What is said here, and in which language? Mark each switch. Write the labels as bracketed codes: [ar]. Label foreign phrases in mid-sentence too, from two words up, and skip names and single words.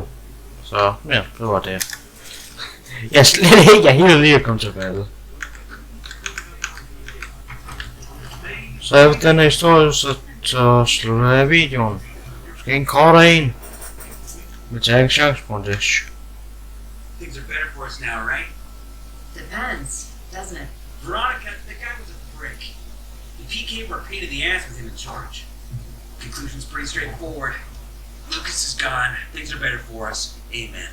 [da] Så ja, det var det. Jeg er slet ikke, jeg helt lige at komme tilbage. Så efter den her historie, så slutter jeg videoen. Måske en kortere en. Vi tager ikke chance på det. [en] Things are better for us now, right? Depends, doesn't it? Veronica, the guy was a prick. The PK were a pain in the ass with him in charge. Conclusion's pretty straightforward. Lucas is gone. Things are better for us. Amen.